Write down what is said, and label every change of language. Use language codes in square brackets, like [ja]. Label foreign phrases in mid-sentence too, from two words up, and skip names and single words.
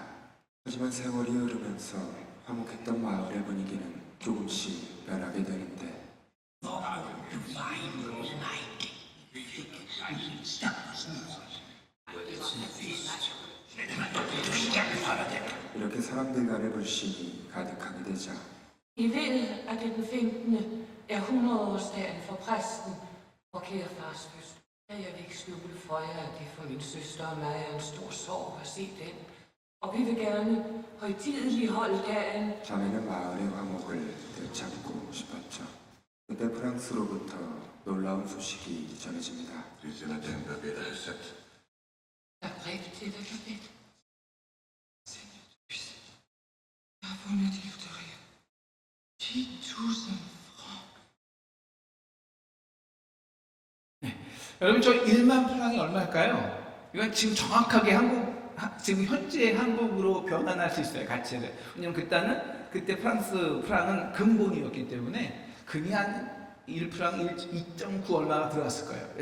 [ko] 하지만 세월이 흐르면서 화목했던 마을의 분위기는 조금씩 변하게 되는데, 이렇게 사람들 간의 불신이 가득하게 되자, [da] I ved, at det den 15. er 100-årsdagen for præsten og kære fars fødsel. Jeg vil ikke skjule for jer, at det for min søster og mig er en stor sorg at se den. Og vi vil gerne højtideligholde dagen. [ko] 자매는 마을의 화목을 되찾고 싶었죠. 그때 프랑스로부터 놀라운 소식이 전해집니다. [da] Der brev til dig, Babette. Jeg har fundet dit 1000 francs. [ko] 여러분 저 1만 프랑이 얼마일까요? 이건 지금 정확하게 지금 현재 한국으로 변환할 수 있어요, 가치를. 왜냐면 그때 프랑스 프랑은 근본이었기 때문에 금이 한 1프랑 2.9 얼마가 들어갔을 거예요.